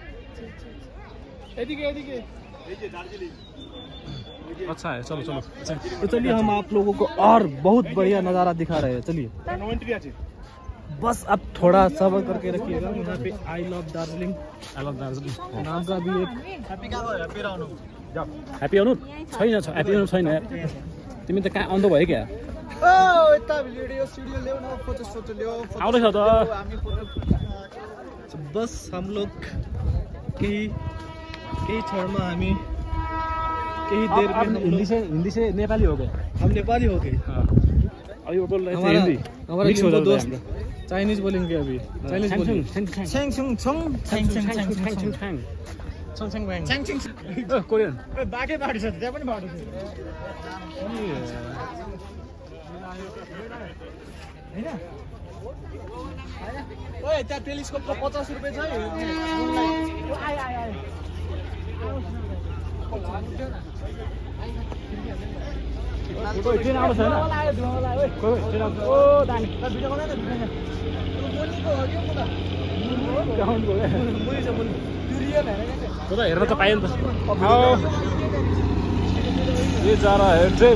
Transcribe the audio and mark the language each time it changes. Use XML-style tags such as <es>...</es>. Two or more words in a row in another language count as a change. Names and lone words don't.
<hi>अच्छा है चलो चलो। तो चलिए हम आप लोगों को और बहुत बढ़िया नज़ारा दिखा रहे हैं। चलिए बस अब थोड़ा सब्र करके रखिएगा। यहाँ पे आई लव दार्जिलिङ नाम का भी एक</hi> <ne>ह्याप्पी आउनु छैन ह्याप्पी आउनु छैन तिमी त कहाँ आउँदो भयो क्या? आउँदैछ त</ne> <hi>बस हम लोग</hi> <ne>केही क्षणमा हामी</ne> <hi>केही देर में हिंदी से नेपाली हो गए। हम नेपाली हो गए। अभी वो बोल रहे थे हिंदी हमारा लिम्बू दोस्त चाइनीज बोलेंगे अभी। चाइनीज बोलेंगे कोरियन</hi> <ne>बाकै बाटो छ त्यहाँ पनि बाटो छ हैन। ओए त्यहाँ टेलिस्कोपको 50 रुपैयाँ छ है। ट्रेन आउँछ हैन? ओ दानी भिडियो बनाउ न तो हेर्न त पायो नि त।</ne> <hi>ये जा रहा है ट्रेन।</hi>